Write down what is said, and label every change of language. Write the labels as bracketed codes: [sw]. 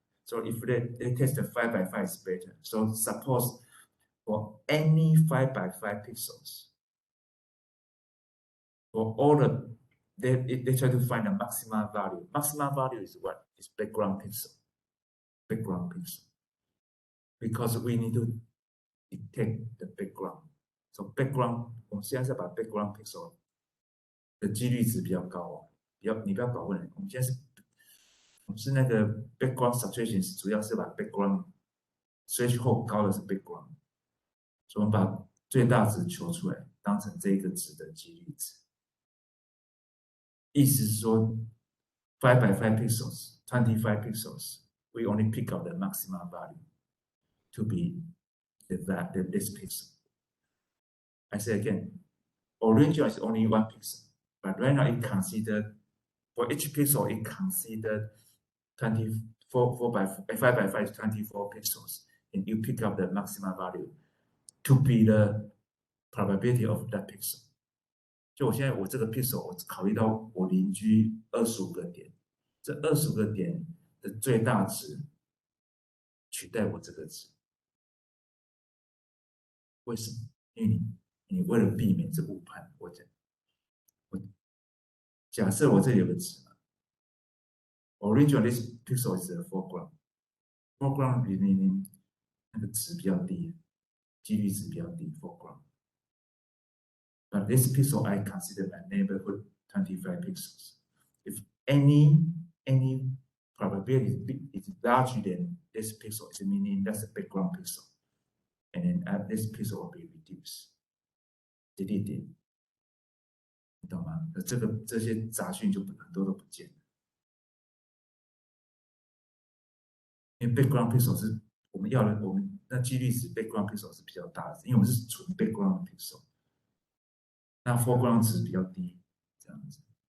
[en] So if they test the 5x5 is better. So suppose for any 5x5 pixels, for all the they try to find a maximum value. Maximum value is what? Is background pixel. Background pixel. Because we need to detect the background. [zh] So background, 我们现在是把 background pixel 的几率值比较高哦，你不要搞混了。我们现在是那个 background saturation 主要是把 background threshold 高的是 background， 所以我们把最大值求出来，当成这个值的几率值。意思是说 [en] 5x5 pixels, 25 pixels, we only pick up the maximum value to be this pixel. I say again, original is only 1 pixel, but right now it considered for each pixel it considered 5x5 is 24 pixels, and you pick up the maximum value to be the probability of that pixel. [zh] 就我现在我这个 pixel 我考虑到我邻居25个点，这25个点的最大值取代我这个值。为什么？因为你为了避免这误判，我假设我这里有个值嘛 ， [en] original this pixel is a foreground [zh] 里面那个值比较低，几率值比较低 foreground。 [en] But this pixel I consider my neighborhood 25 pixels. If any probability is larger than this pixel, it's meaning that's a background pixel, and then this pixel will be reduced, deleted. [zh] 你懂吗？这些杂讯就很多都不见了，因为 background pixel 是我们要的，我们那几率值 background pixel 是比较大的，因为我们是纯 background pixel， 那 foreground 值比较低，这样子。